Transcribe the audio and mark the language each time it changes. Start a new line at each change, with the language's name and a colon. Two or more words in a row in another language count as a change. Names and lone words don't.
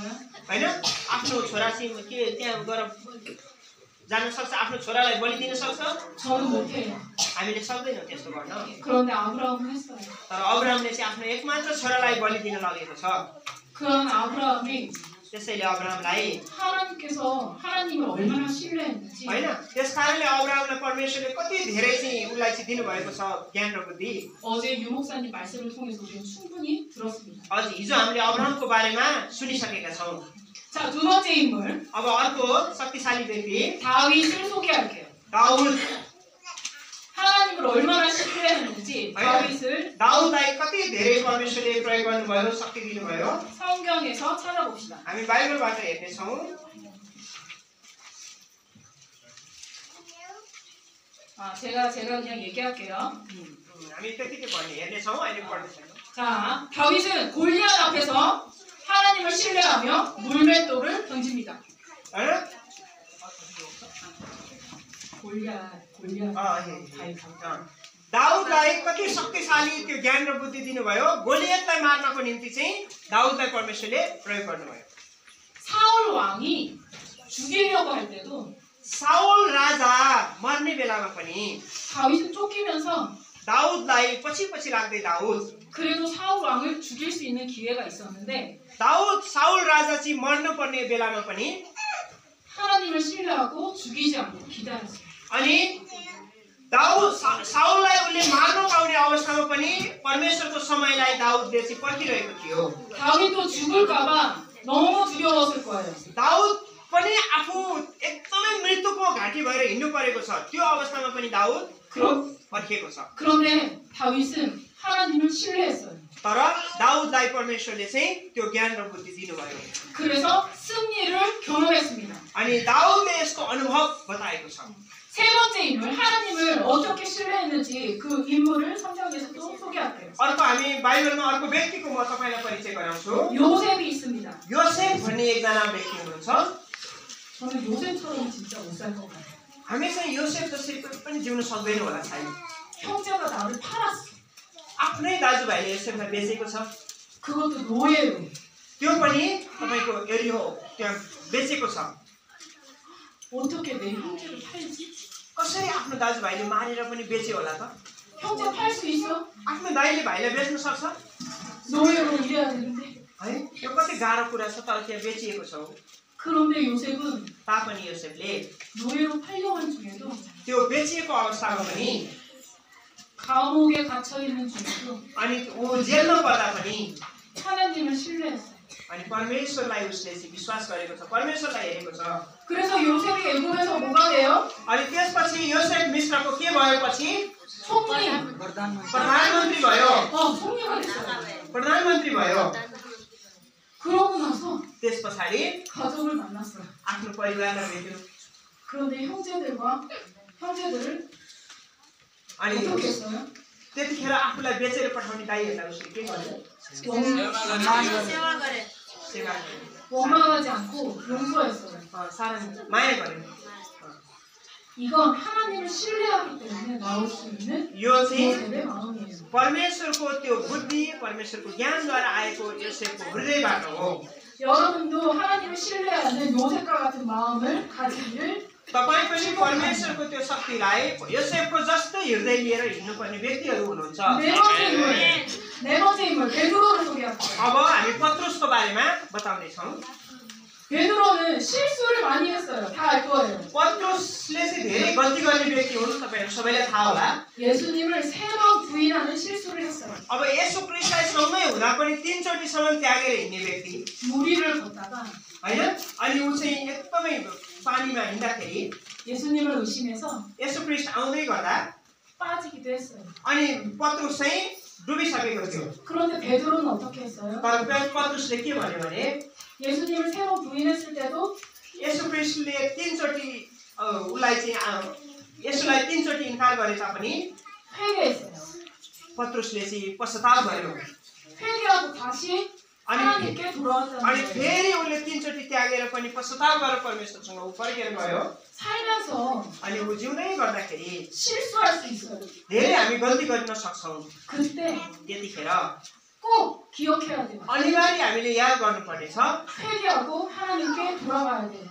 Nepali: हैन? आफ्नो छोरा चाहिँ के त्यहाँ गएर जान सक्छ? आफ्नो छोरालाई बलि दिन सक्छ?
Korean: 저는 못해요.
Nepali: हामीले सक्दैनौँ त्यस्तो गर्न।
Korean: 그런데 아브라함은 했어요.
Nepali: तर अब्राहमले चाहिँ आफ्नो एकमात्र छोरालाई बलि दिन लगेको छ।
Korean: 그런 아브라함이
Nepali: त्यसैले अब्राहमलाई
Korean: 하나님께서 하나님을 얼마나 신뢰했는지
Nepali: हैन? त्यसकारणले अब्राहमलाई परमेश्वरले कति धेरै चाहिँ उसलाई चाहिँ दिनुभएको छ ज्ञान र बुद्धि।
Korean: 어제 유목사님 말씀을 통해서 우리는 충분히 들었습니다.
Nepali: अझ हिजो हामीले अब्राहमको बारेमा सुनिसकेका छौँ।
Korean: 자, 두 번째 인물
Nepali: अब अर्को शक्तिशाली व्यक्ति
Korean: 다윗을 소개할게요.
Nepali: दाउद।
Korean: 하나님을 얼마나 신뢰했는지 다윗을
Nepali: दाउदलाई कति धेरै परमेश्वरले प्रयोग गर्नुभयो, शक्ति दिनुभयो।
Korean: 성경에서 찾아봅시다.
Nepali: हामी बाइबलबाट हेर्नेछौँ।
Korean: 제가 그냥 얘기할게요.
Nepali: हामी त्यतिकै भन्ने हेर्नेछौँ, अहिले पढ्दैछौँ।
Korean: 자, 다윗은 골리앗 앞에서 하나님을 신뢰하며 물맷돌을 던집니다.
Nepali: हैन?
Korean: 골리앗 다윗.
Nepali: दाउदलाई कति शक्तिशाली त्यो ज्ञान र बुद्धि दिनुभयो। गोलियतलाई मार्नको निम्ति चाहिँ दाउदलाई परमेश्वरले प्रयोग गर्नुभयो।
Korean: 사울 왕이 죽이려고 할 때도
Nepali: साउल राजा मर्ने बेलामा पनि
Korean: 다윗은 쫓기면서
Nepali: दाउदलाई पछि लाग्दै दाउद
Korean: 그래도 사울 왕을 죽일 수 있는 기회가 있었는데
Nepali: साउल राजा चाहिँ मर्नुपर्ने बेलामा पनि
Korean: 하나님을 신뢰하고 죽이지 않고 기다렸어요.
Nepali: अनि दाउद साउललाई उसले मार्न पाउने अवस्थामा पनि परमेश्वरको समयलाई दाउदले चाहिँ पर्खिरहेको थियो।
Korean: 다윗도 죽을까봐 너무 두려웠을 거예요.
Nepali: दाउद पनि आफू एकदमै मृत्युको घाटी भएर हिँड्नु परेको छ। त्यो अवस्थामा पनि दाउद पर्खिएको छ।
Korean: 그런데 다윗은 하나님을 신뢰했어요.
Nepali: तर दाउदलाई परमेश्वरले चाहिँ त्यो ज्ञान र बुद्धि दिनुभयो।
Korean: 그래서 승리를 경험했습니다.
Nepali: अनि दाउदले यसको अनुभव बताएको छ।
Korean: 세 번째 인물, 하나님을 어떻게 신뢰했는지 그 인물을 성경에서 또 소개할게요.
Nepali: अर्को हामी बाइबलमा अर्को व्यक्तिको म तपाईलाई परिचय गराउँछु।
Korean: 요셉이 있습니다.
Nepali: योसेफ भन्ने एकजना व्यक्ति हुनुहुन्छ।
Korean: 저는 요셉처럼 진짜 못 살 것 같아요.
Nepali: हामी चाहिँ योसेफ जसरी पनि जिउन सक्दैन होला सायद।
Korean: 형제가 나를 팔았어.
Nepali: आफ्नै दाजुभाइले योसेफलाई बेचेको छ।
Korean: 그것도 노예로.
Nepali: त्यो पनि तपाईको एरिहो त्यहाँ बेचेको छ।
Korean: 어떻게 내 형제를 팔지?
Nepali: कसरी आफ्नो दाजुभाइले मारेर पनि बेच्यो होला त?
Korean: 형제 팔 수 있어?
Nepali: आफ्नो दाइले भाइलाई बेच्न सक्छ?
Korean: 노예로 일해야 되는데.
Nepali: है यो कति गाह्रो कुरा छ तर त्यहाँ बेचिएको छ।
Korean: 그런데 요셉은
Nepali: तापनि योसेफले
Korean: 노예로 팔려간 중에도
Nepali: त्यो बेचिएको अवस्थामा पनि
Korean: 감옥에 갇혀 있는 중에도
Nepali: अनि ऊ जेलमा पर्दा पनि
Korean: 하나님을 신뢰했어요.
Nepali: अनि परमेश्वरलाई उसले चाहिँ विश्वास गरेको छ, परमेश्वरलाई हेरेको छ।
Korean: 그래서 요셉이 애굽에서 뭐가 돼요?
Nepali: अनि त्यसपछि योसेफ मिश्रको के भयो पछि?
Korean: 총리.
Nepali: प्रधानमन्त्री भयो।
Korean: 총리가 됐어요.
Nepali: प्रधानमन्त्री भयो।
Korean: 그러고 나서
Nepali: त्यस पछाडि
Korean: 가족을 만났어요.
Nepali: आफ्नो परिवारलाई भेट्यो।
Korean: 그런데 형제들을
Nepali: अनि
Korean: 어떻게 했어요?
Nepali: त्यतिखेर आफूलाई बेचेर पठाउने दाइहरूलाई उसले के गर्यो? सेवा गरे। सेवा गर्यो।
Korean: 원망하지 않고 용서했어요.
Nepali: 사랑 माया गर्यो।
Korean: 이건 하나님을 신뢰하기 때문에 나올 수 있는
Nepali: यो चाहिँ
Korean: 요셉의 마음이에요.
Nepali: परमेश्वरको त्यो बुद्धि, परमेश्वरको ज्ञानद्वारा आएको योसेफको हृदयबाट हो।
Korean: 여러분도 하나님을 신뢰하는 요셉과 같은 마음을 가지기를
Nepali: तपाई पनि परमेश्वरको त्यो शक्तिलाई योसेफको जस्तै हृदय लिएर हिँड्नुपर्ने व्यक्तिहरू हुनुहुन्छ।
Korean: 네 번째 인물 베드로를 소개할게요.
Nepali: अब हामी पत्रुसको बारेमा बताउने छौं।
Korean: 베드로는 실수를 많이 했어요. 다 알 거예요.
Nepali: पत्रुसले चाहिँ धेरै गल्ती गर्ने व्यक्ति हुन्, तपाईहरु सबैलाई थाहा होला।
Korean: 예수님을 3번 부인하는 실수를 했어요.
Nepali: अब येशू ख्रीष्टलाई सँगै हुँदा पनि 3 चोटिसम्म त्यागेर हिँड्ने व्यक्ति
Korean: 무리를 걷다가
Nepali: हैन। अनि उ चाहिँ एकदमै पानीमा हिँड्दाखेरि
Korean: 예수님을 의심해서
Nepali: येशू ख्रीष्ट आउँदै गर्दा
Korean: 빠지기도 했어요.
Nepali: अनि पत्रुस चाहिँ डुबिसकेको थियो।
Korean: 그런데 베드로는 어떻게 했어요?
Nepali: तर पत्रुसले के भन्यो भने
Korean: 예수님을 3번 부인했을 때도
Nepali: येशू ख्रीष्टले 3 चोटि उसलाई चाहिँ येशूलाई 3 चोटि इन्कार गरे तापनि
Korean: 회개했어요.
Nepali: पत्रुसले चाहिँ पश्चाताप गर्यो
Korean: 회개하고 다시 하나님께 돌아왔다는
Nepali: अनि
Korean: 거예요.
Nepali: फेरि उनले 3 चोटि त्यागेर पनि पश्चाताप गरेर परमेश्वरसँग ऊ फर्केर गयो
Korean: 살면서
Nepali: अनि ऊ जिउँदै गर्दाखेरि
Korean: 실수할 수 있어요.
Nepali: धेरै हामी गल्ती गर्न सक्छौँ
Korean: 그때
Nepali: त्यतिखेर
Korean: 꼭 기억해야 돼요.
Nepali: अनिवार्य हामीले याद गर्नुपर्नेछ
Korean: 회개하고 하나님께 돌아가야 돼요.